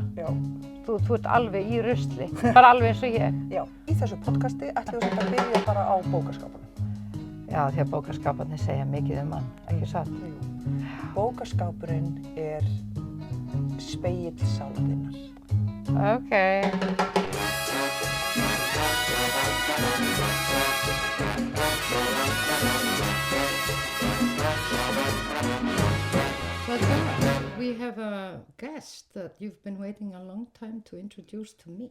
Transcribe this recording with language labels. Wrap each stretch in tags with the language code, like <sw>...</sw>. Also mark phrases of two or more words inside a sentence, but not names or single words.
<is>Já. Þú ert alveg í rusli, bara alveg eins og ég. Já. Í þessu podcasti ætlum við að byrja bara á bókaskápunum. Já, því að bókaskáparnir segja mikið um hann, ekki satt? Jú. Bókaskápurinn er spegill sálarinnar. Okay.</is> <en>Well, Dora, we have a guest that you've been waiting a long time to introduce to me.</en>